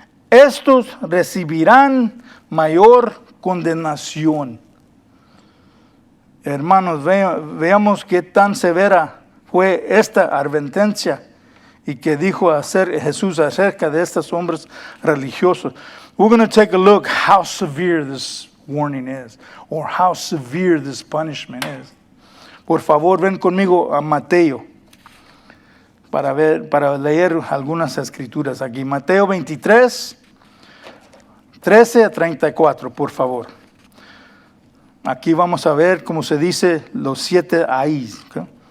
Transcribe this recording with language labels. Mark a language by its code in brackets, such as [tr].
[es] Estos recibirán mayor condenación. Hermanos, veamos qué tan severa fue esta advertencia y que dijo Jesús acerca de estos hombres religiosos. [en] We're going to take a look how severe this warning is, or how severe this punishment is. [es] Por favor, ven conmigo a Mateo para leer algunas escrituras aquí. Mateo 23, 13 a 34, por favor. Aquí vamos a ver cómo se dice los 7 ahí. ¿Okay?